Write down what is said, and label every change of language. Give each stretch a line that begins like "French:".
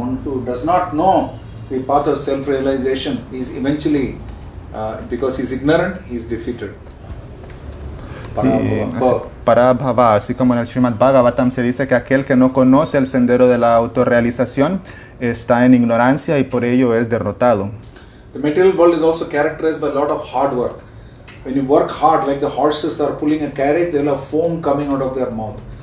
English: One who does not know the path of self-realization is eventually, because he is ignorant, he is defeated. Parabhava.
Spanish: Parabhava, así como en el Srimad Bhagavatam se dice que aquel que no conoce el sendero de la autorrealización está en ignorancia y por ello es derrotado.
English: The material world is also characterized by a lot of hard work. When you work hard, like the horses are pulling a carriage, they will have foam coming out of their mouth.